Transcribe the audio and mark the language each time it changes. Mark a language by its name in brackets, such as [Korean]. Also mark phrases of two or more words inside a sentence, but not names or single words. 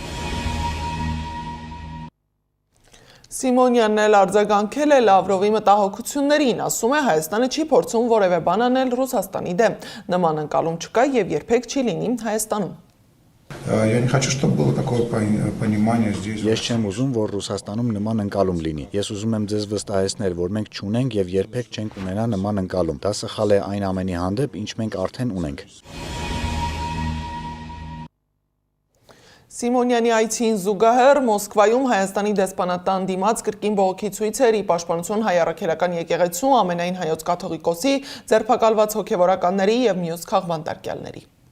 [Armenian] Սիմոնյանն էլ արձագանքել է Լավրովի մտահոգություններին, ասում է Հայաստանը չի փորձում որևէ բան անել Ռուսաստանի դեմ, նման ընկալում չկա եւ երբեք չի լինի Հայաստանում։ [Russian] Я не хочу, чтобы было такое понимание здесь. [Armenian] Ես չեմ ուզում, որ Ռուսաստանում նման ընկալում լինի։ Ես ուզում եմ ձեզ վստահեցնել, որ մենք չունենք եւ երբեք չենք ունենա նման ընկալում։ Դա սխալ է այն ամենի հանդեպ, ինչ մենք արդեն ունենք։ Սիմոնյանի այցին զուգահեռ Մոսկվայում Հայաստանի դեսպանատան դիմաց կրկին բողոքի ցույցեր ի պաշտպանություն հայ առաքելական եկեղեցու, ամենայն հայոց կաթողիկոսի, ձերբակալված հոգևորականների եւ մյուս քաղբանտարկյալների։